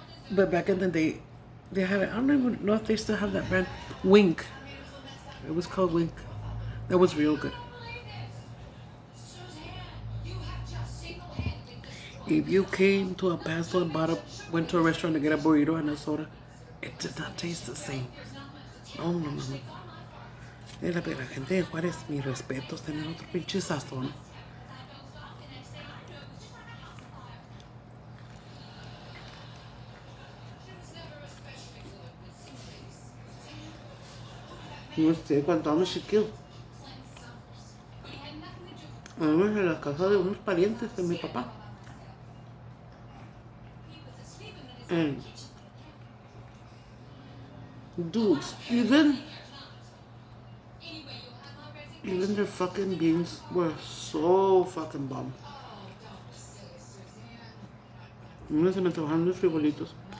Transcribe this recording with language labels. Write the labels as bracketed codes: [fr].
[en] But back in the day, they had it. I don't even know if they still have that brand. Wink. It was called Wink. That was real good. If you came to El Paso and went to a restaurant to get a burrito and a soda, it did not taste the same. No. [es] La gente de Juárez, mis respetos, tener otro pinche sazón. No sé, cuando estábamos chiquillos, íbamos en la casa de unos parientes de mi papá. [en] And dudes, even their fucking beans were so fucking bomb. [es] Se me antojaron los frijolitos.